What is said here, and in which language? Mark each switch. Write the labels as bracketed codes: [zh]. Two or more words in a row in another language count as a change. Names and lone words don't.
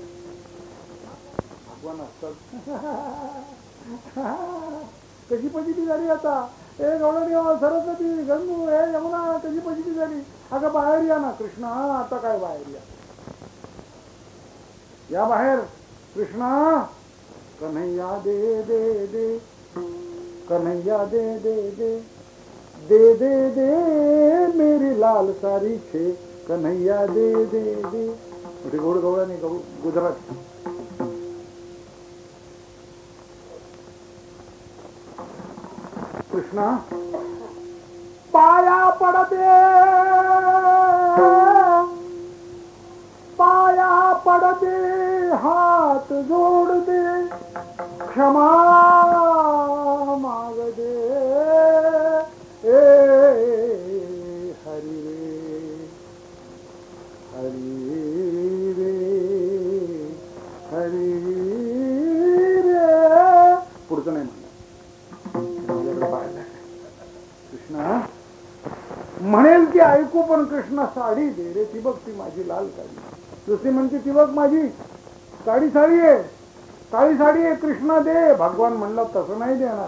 [mr] भगवान असतात. कशी पजिती झाली आता? ए गवळणी, सरस्वती, गंगू, हे यमुना, कशी पजिती झाली? अगं बाहेर या ना. कृष्ण, आता काय बाहेर या, या बाहेर. [hi] कृष्णा, कन्हैया दे दे दे, कन्हैया दे दे दे, दे दे दे मेरी लाल सारी छे, कन्हैया दे दे दे. [mr] मोठी गोड गवळणी, गुजरात. कृष्णा, पाया पडते, पाया पडते, हात जोडते, क्षमा मागदे, ए हरी रे, हरी रे, हरी रे. पुढचं नाही म्हणलं. कृष्णा म्हणेल की ऐकू, पण कृष्णा साडी दे रे. ती बघ, ती माझी लाल साडी. दुसरी म्हणते, ती बघ माझी काळी साडी आहे, काळी साडी आहे, कृष्णा दे. भगवान म्हणला, तसं नाही देणार.